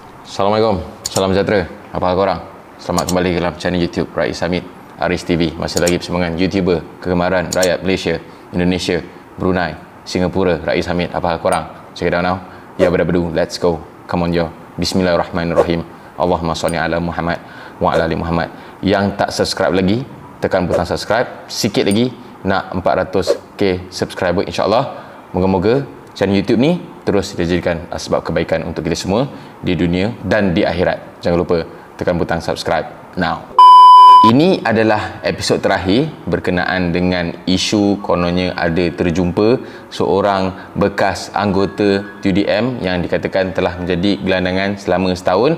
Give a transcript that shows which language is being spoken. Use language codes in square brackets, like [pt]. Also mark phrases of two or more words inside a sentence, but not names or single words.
[ms] Assalamualaikum, salam sejahtera. Apa korang? Selamat kembali ke dalam channel YouTube Rais Hamid Aris TV. Masih lagi bersama dengan YouTuber kegemaran rakyat Malaysia, Indonesia, Brunei, Singapura, Rais Hamid. Apa korang? [en] Check it out now. Ya berdu, let's go. Come on yo. [ar] بسم الله الرحمن الرحيم. اللهم صل على محمد وعلى آل محمد. [ms] Yang tak subscribe lagi, tekan butang subscribe. Sikit lagi nak 400k subscriber, insyaAllah. Moga-moga channel YouTube ni terus dijadikan sebab kebaikan untuk kita semua di dunia dan di akhirat. Jangan lupa tekan butang [en] subscribe now. [ms] Ini adalah episod terakhir berkenaan dengan isu kononnya ada terjumpa seorang bekas anggota TUDM yang dikatakan telah menjadi gelandangan selama setahun.